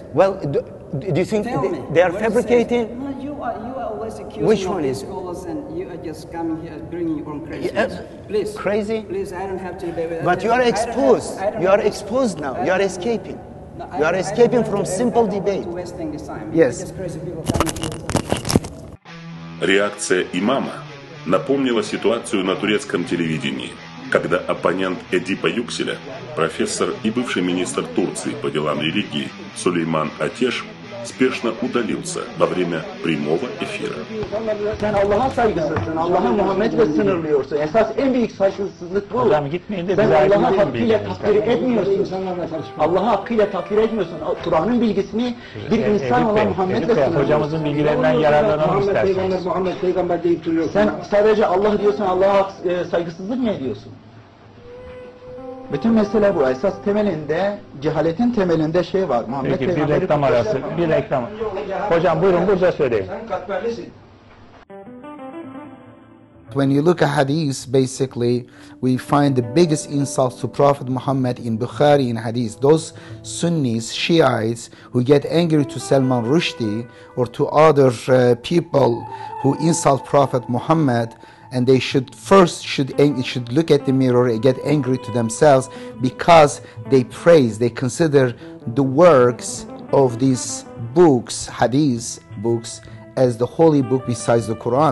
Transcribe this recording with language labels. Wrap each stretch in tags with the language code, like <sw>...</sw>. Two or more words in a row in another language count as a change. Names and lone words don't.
<en>Well, do you think they are fabricating? No, you are always accusing Which of one these is? scholars, and you are just coming here bringing your own crazy. Please. Crazy? Please, I don't have to debate with. But you are exposed. You are exposed now. You are escaping. You are escaping from simple debate. Yes.</en> <ru>Реакция имама напомнила ситуацию на турецком телевидении, когда оппонент Эдипа Юкселя, профессор и бывший министр Турции по делам религии Сулейман Атеш, спешно удалился во время прямого эфира.</ru> <tr>Sen Allah'a saygısızsın, Allah'a Muhammed'le sınırlıyorsun. Esas en büyük saygısızlık bu. Hocam gitmeyin de Sen bize Allah'a aydın hakkıyla takdir etmiyorsun. Allah'a hakkıyla takdir etmiyorsun. Kur'an'ın bilgisini bir insan olan Muhammed'le sınırlıyorsun. Hocamızın bilgilerinden yararlanalım isterseniz. Sen sadece Allah diyorsun, Allah'a saygısızlık mı ediyorsun? Bütün mesele bu. Esas temelinde, cehaletin temelinde şey var. Muhammed Peki bir reklam arası, bir reklam. Hocam buyurun burada söyleyin.</tr> <en>When you look at hadith, basically, we find the biggest insults to Prophet Muhammad in Bukhari in hadith. Those Sunnis, Shiites, who get angry to Salman Rushdie or to other people who insult Prophet Muhammad, and they should look at the mirror and get angry to themselves because they praise, they consider the works of these books, hadith books, as the holy book besides the Quran.</en>